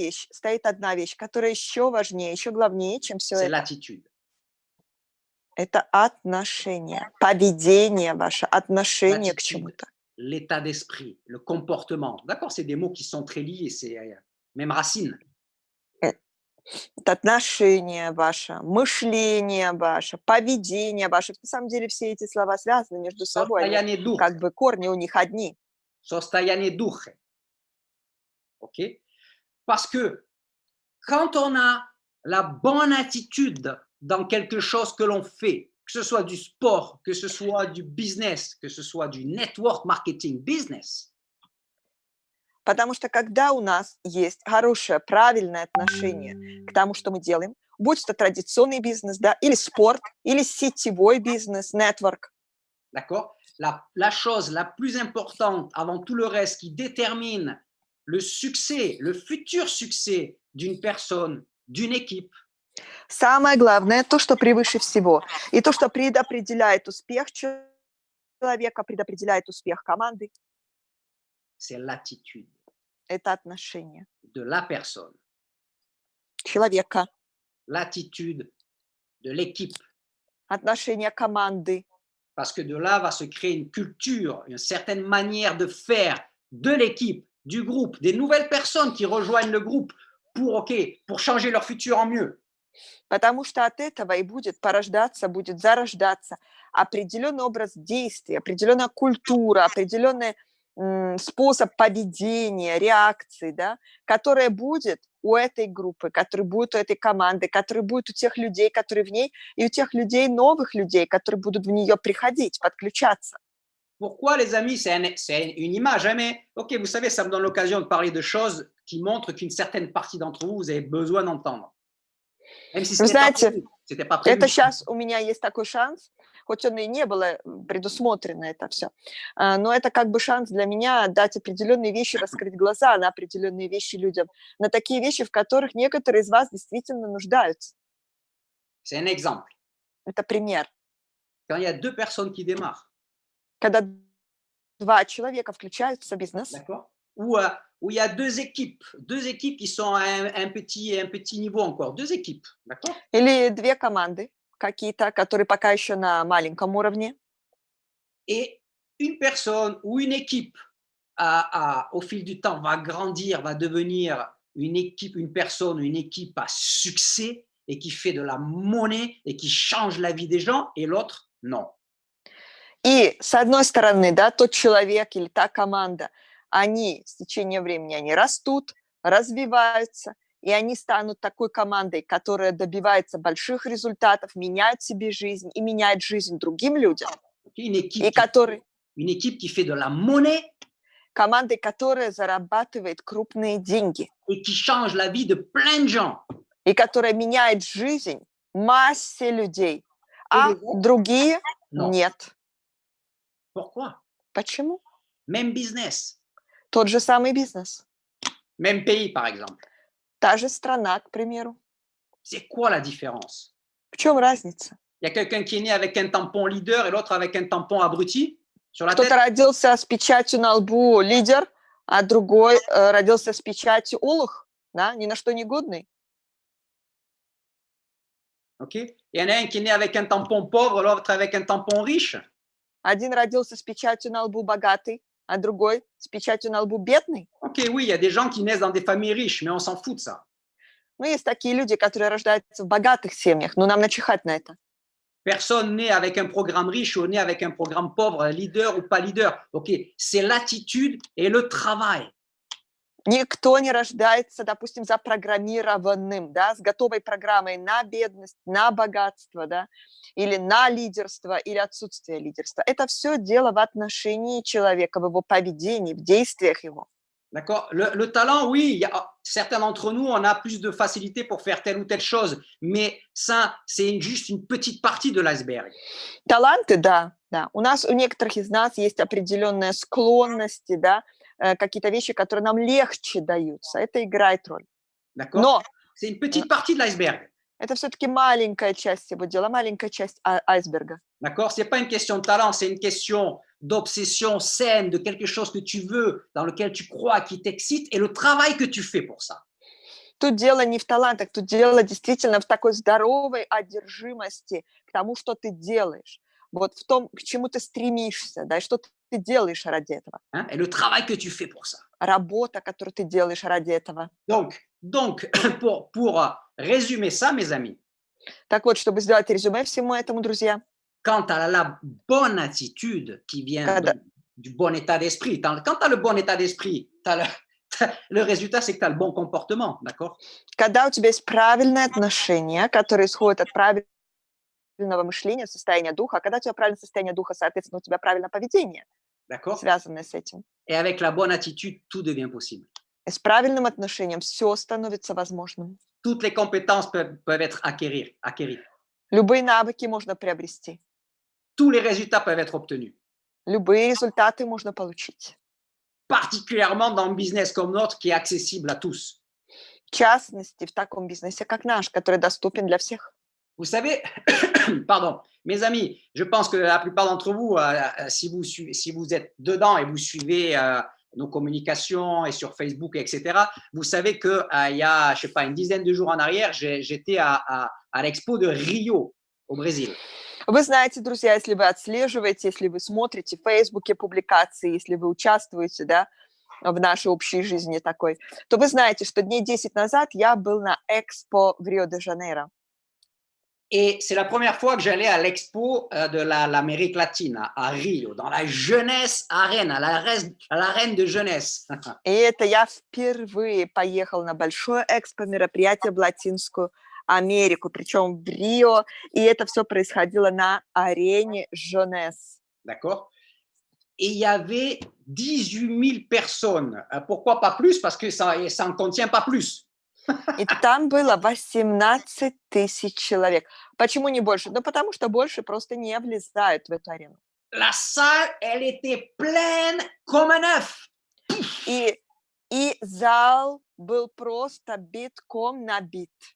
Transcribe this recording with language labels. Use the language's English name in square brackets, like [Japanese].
[Russian] стоит одна вещь, которая еще важнее, еще главнее, чем все [French] C'est [Russian] это. [French] l'attitude. [Russian] Это отношение, поведение ваше, отношение к чему-то. [French] L'état d'esprit, le comportement. D'accord, c'est des mots qui sont très liés, c'est même racine. [Russian] Это отношение ваше, мышление ваше, поведение ваше. На самом деле все эти слова связаны между собой, они, как бы корни у них одни. Sostoyane duche. OK? [French] Parce que quand on a la bonne attitude dans quelque chose que l'on fait, que ce soit du sport, que ce soit du business, que ce soit du network marketing business. [Russian] Потому что когда у нас есть хорошее, правильное отношение к тому, что мы делаем, будь это традиционный бизнес, да, или спорт, или сетевой бизнес, network. [French] D'accord? La chose la plus importante avant tout le reste qui détermine le succès, le futur succès d'une personne d'une équipe. [Russian] Самое главное, то, что превыше всего, и то, что предопределяет успех человека, предопределяет успех команды, [French] C'est l'attitude [Russian] это отношение [French] de la personne, [Russian] человека, [French] l'attitude de l'équipe. [Russian] отношение команды. [French] Parce que de là va se créer une culture, une certaine manière de faire de l'équipe, du groupe, des nouvelles personnes qui rejoignent le groupe pour changer leur futur en mieux. [Russian] Потому что от этого и будет порождаться, будет зарождаться определенный образ действия, определенная культура, определенный способ поведения, реакции, да, которая будет у этой группы, который будет у этой команды, который будет у тех людей, которые в ней, и у тех людей, новых людей, которые будут в нее приходить, подключаться. [French] Pourquoi, les amis, c'est une image, hein, mais ok, vous savez, ça me donne l'occasion de parler de choses qui montrent qu'une certaine partie d'entre vous, vous avez besoin d'entendre. Même si [Russian] Вы знаете, [French] c'était pas prévu. [Russian] это сейчас у меня есть такой шанс, хоть он и не было предусмотрено это все, но это как бы шанс для меня дать определенные вещи, раскрыть глаза на определенные вещи людям, на такие вещи, в которых некоторые из вас действительно нуждаются. [French] C'est un exemple. [Russian] Это пример. [French] Quand il y a deux personnes qui démarrent, [Russian] Когда два человека включаются в бизнес, [French] d'accord, où il y a deux équipes qui sont à un petit niveau encore, deux équipes, d'accord, [Russian] или две команды какие-то, которые пока еще на маленьком уровне, [French] et une personne ou une équipe au fil du temps va grandir, va devenir une équipe, une personne, une équipe à succès et qui fait de la monnaie et qui change la vie des gens, et l'autre, non. [Russian] и с одной стороны, да, тот человек или та команда, они с течением времени, они растут, развиваются, и они станут такой командой, которая добивается больших результатов, меняет себе жизнь и меняет жизнь другим людям. [French] Une [Russian] И [French] équipe, [Russian] который, [French] une équipe qui fait de la monnaie [Russian] командой, которая зарабатывает крупные деньги, [French] et qui change la vie de plein de gens. [Russian] и которая меняет жизнь массе людей, а [French] les autres? [Russian] другие [French] Non. [Russian] нет. [French] Pourquoi? [Russian] Почему? [French] Même business, [Russian] Тот же самый бизнес, [French] même pays, par exemple. [Russian] та же страна, к примеру. [French] C'est quoi la différence? [Russian] В чем разница? [French] Il y a quelqu'un qui est né avec un tampon leader et l'autre avec un tampon abruti sur la tête. [Russian] Кто-то родился с печатью на лбу лидер, а другой родился с печатью олух, да, ни на что не годный. [English] Okay? [French] Il y en a un qui est né avec un tampon pauvre, l'autre avec un tampon riche. [Russian] Один родился с печатью на лбу богатый, а другой с печатью на лбу бедный. [French] Ok, oui, il y a des gens qui naissent dans des familles riches, mais on s'en fout de ça. [Russian] Ну, есть такие люди, которые рождаются в богатых семьях, но нам начихать на это. [French] Personne né avec un programme riche ou né avec un programme pauvre, leader ou pas leader. Ok, c'est l'attitude et le travail. [Russian] Никто не рождается, допустим, запрограммированным, да, с готовой программой на бедность, на богатство, да, или на лидерство, или отсутствие лидерства. Это все дело в отношении человека, в его поведении, в действиях его. [French] D'accord. Le talent, oui, il y a, certains d'entre nous, on a plus de facilité pour faire telle ou telle chose, mais ça, c'est juste une petite partie de l'iceberg. [Russian] Таланты, да, да. У некоторых из нас есть определенные склонности, да, какие-то вещи, которые нам легче даются. Это играет роль. [French] D'accord. [Russian] Но [French] c'est une petite partie de l'iceberg. [Russian] это все-таки маленькая часть всего дела, маленькая часть айсберга. [French] D'accord. C'est pas une question de talent, c'est une question d'obsession saine, de quelque chose que tu veux, dans lequel tu crois, qui t'excite, et le travail que tu fais pour ça. [Russian] Тут дело не в талантах, тут дело действительно в такой здоровой одержимости к тому, что ты делаешь. Вот в том, к чему ты стремишься, да, и что ты делаешь ради этого. [French] Hein, et le travail que tu fais pour ça. [Russian] Работа, которую ты делаешь ради этого. [French] Donc pour résumer ça, mes amis. [Russian] Так вот, чтобы сделать резюме всему этому, друзья. [French] Quand tu as la bonne attitude qui vient du bon état d'esprit, quand tu as le bon état d'esprit, le résultat, c'est que tu as le bon comportement, d'accord? [Russian] Когда у тебя есть правильное отношение, которое исходит от правильного мышления, состояния духа, а когда у тебя правильное состояние духа, соответственно, у тебя правильное поведение, связанное с этим. [French] Et avec la bonne attitude, tout devient possible. [Russian] И с правильным отношением все становится возможным. [French] Toutes les compétences peuvent être acquéries. [Russian] Любые навыки можно приобрести. [French] Tous les résultats peuvent être obtenus. [Russian] Любые результаты можно получить. [French] Particulièrement dans un business comme notre qui est accessible à tous. [Russian] В частности, в таком бизнесе, как наш, который доступен для всех. [French] Vous savez, pardon, mes amis, je pense que la plupart d'entre vous, si vous êtes dedans et vous suivez nos communications et sur Facebook, etc., vous savez qu'il y a, je sais pas, une dizaine de jours en arrière, j'étais à l'expo de Rio au Brésil. [Russian] Вы знаете, друзья, если вы отслеживаете, если вы смотрите в Фейсбуке публикации, если вы участвуете, да, в нашей общей жизни такой, то вы знаете, что дней 10 назад я был на Экспо в Рио-де-Жанейро. [French] Et c'est la première fois que j'allais à l'expo de l'Amérique latine, à Rio, dans la jeunesse arène, à l'arène de jeunesse. [Russian] И это я впервые поехал на большое экспо-мероприятие в Латинскую Америку, причем в Рио, и это все происходило на арене Jeunesse. [French] D'accord? Et il y avait 18 000 personnes. Pourquoi pas plus? Parce que ça ne contient pas plus. [Russian] И там было 18 тысяч человек. Почему не больше? Ну, потому что больше просто не влезают в эту арену. [French] La salle, elle était pleine comme un œuf. [Russian] И зал был просто битком набит.